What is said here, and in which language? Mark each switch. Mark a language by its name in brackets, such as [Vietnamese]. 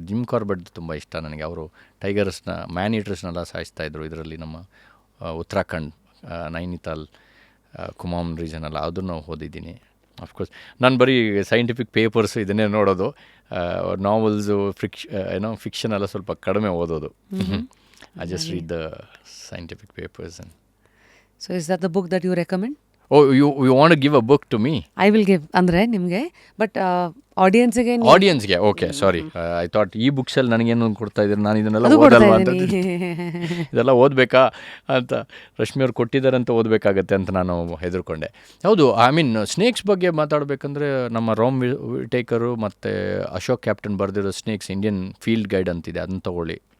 [Kannada] Gym ಕಾರ್ಬೆಟ್ದು ತುಂಬ ಇಷ್ಟ ನನಗೆ. ಅವರು ಟೈಗರ್ಸ್ನ, ಮ್ಯಾನ್ ಈಟರ್ಸ್ನೆಲ್ಲ ಸಾಯಿಸ್ತಾಯಿದ್ರು ಇದರಲ್ಲಿ, ನಮ್ಮ ಉತ್ತರಾಖಂಡ್, ನೈನಿತಾಲ್, ಕುಮಾಮ್ ರೀಜನಲ್ಲ, ಅದನ್ನು ಓದಿದ್ದೀನಿ. ಅಫ್ಕೋರ್ಸ್ ನಾನು ಬರೀ ಸೈಂಟಿಫಿಕ್ ಪೇಪರ್ಸು ಇದನ್ನೇ ನೋಡೋದು. ನಾವೆಲ್ಸು, ಫಿಕ್ಷನ್ ಎಲ್ಲ ಸ್ವಲ್ಪ ಕಡಿಮೆ ಓದೋದು. [English] I just read the scientific papers. And so is that the book that you recommend? Oh, you want to give a book to me? I will give, [Kannada] ಅಂದರೆ ನಿಮಗೆ, but ಆಡಿಯನ್ಸ್ಗೆ. Okay, sorry. [English] I thought [Kannada] ಈ ಬುಕ್ಸಲ್ಲಿ ನನಗೇನು ಕೊಡ್ತಾ ಇದ್ದೀರಿ, ನಾನು ಇದನ್ನೆಲ್ಲ ಓದಲ್ವಾ ಅಂತ. ಇದೆಲ್ಲ ಓದಬೇಕಾ ಅಂತ ರಶ್ಮಿ ಅವ್ರು ಕೊಟ್ಟಿದ್ದಾರೆ ಅಂತ ಓದಬೇಕಾಗತ್ತೆ ಅಂತ ನಾನು ಹೆದರ್ಕೊಂಡೆ. ಹೌದು, ಐ ಮೀನ್ ಸ್ನೇಕ್ಸ್ ಬಗ್ಗೆ ಮಾತಾಡಬೇಕಂದ್ರೆ ನಮ್ಮ ರಾಮ್ ವಿಟೇಕರು ಮತ್ತು ಅಶೋಕ್ ಕ್ಯಾಪ್ಟನ್ ಬರೆದಿರೋ ಸ್ನೇಕ್ಸ್ ಇಂಡಿಯನ್ ಫೀಲ್ಡ್ ಗೈಡ್ ಅಂತಿದೆ, ಅದನ್ನು ತಗೊಳ್ಳಿ.